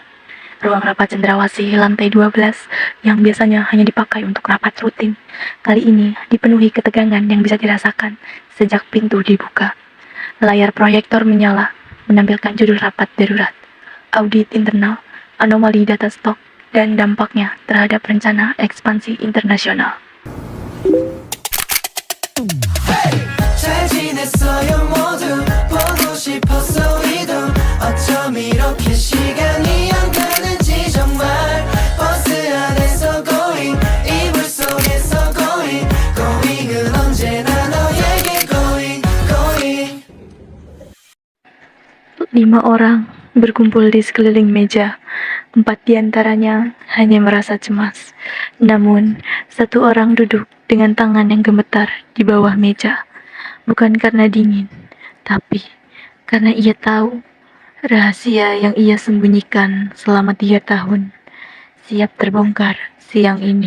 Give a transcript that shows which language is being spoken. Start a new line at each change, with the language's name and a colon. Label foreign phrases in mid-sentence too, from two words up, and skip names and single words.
Indonesian: Ruang rapat cendrawasih lantai 12 yang biasanya hanya dipakai untuk rapat rutin, kali ini dipenuhi ketegangan yang bisa dirasakan sejak pintu dibuka. Layar proyektor menyala, menampilkan judul rapat darurat, audit internal, anomali data stok, dan dampaknya terhadap rencana ekspansi internasional.
Korean: 잘 지냈어요 모두 보고 싶었어 이도 어쩜 이렇게 시간이 안 가는지 정말 버스 안에서 going 이불 속에서 going은 언제나 너에게 going
Indonesian: 5 orang berkumpul di sekeliling meja. 4 diantaranya hanya merasa cemas. Namun, 1 orang duduk dengan tangan yang gemetar di bawah meja. Bukan karena dingin, tapi karena ia tahu rahasia yang ia sembunyikan selama 3 tahun siap terbongkar siang ini.